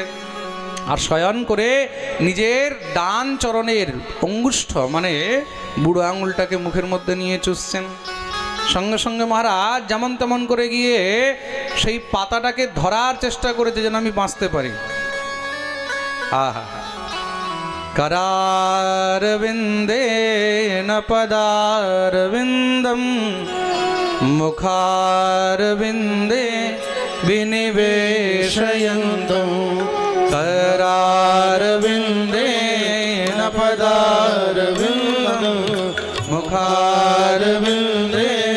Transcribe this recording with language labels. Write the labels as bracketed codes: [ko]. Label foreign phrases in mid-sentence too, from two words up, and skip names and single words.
[bn] আর শয়ন করে নিজের ডান চরণের অঙ্গুষ্ঠ মানে বুড়ো আঙুলটাকে মুখের মধ্যে নিয়ে চুষছেন। সঙ্গে সঙ্গে মহারাজ যেমন তেমন করে গিয়ে সেই পাতাটাকে ধরার চেষ্টা করেছে যেন আমি বাঁচতে পারি। আহা, [sa] करारविन्दे न पदारविन्दं मुखारविन्दे विनिवेशयन्तं करारविन्दे न पदारविन्दं मुखारविन्दे